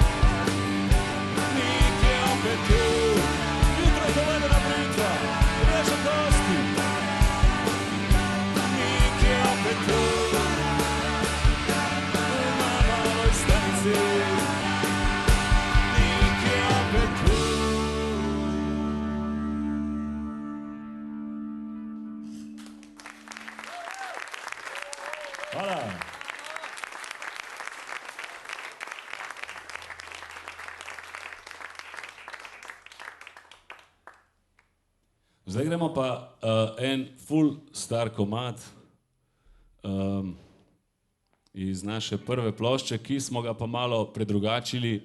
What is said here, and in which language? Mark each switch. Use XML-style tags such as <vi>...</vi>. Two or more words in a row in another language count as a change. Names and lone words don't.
<hr>Nik je opet tu. Jutro ko ledena britva, reže kosti. Nik je opet tu. Na maloj stanici. Nik je opet tu.</hr> <sl>Hvala. Zdaj gremo pa en full star komad iz naše prve plošče, ki smo ga pa malo predrugačili.</sl>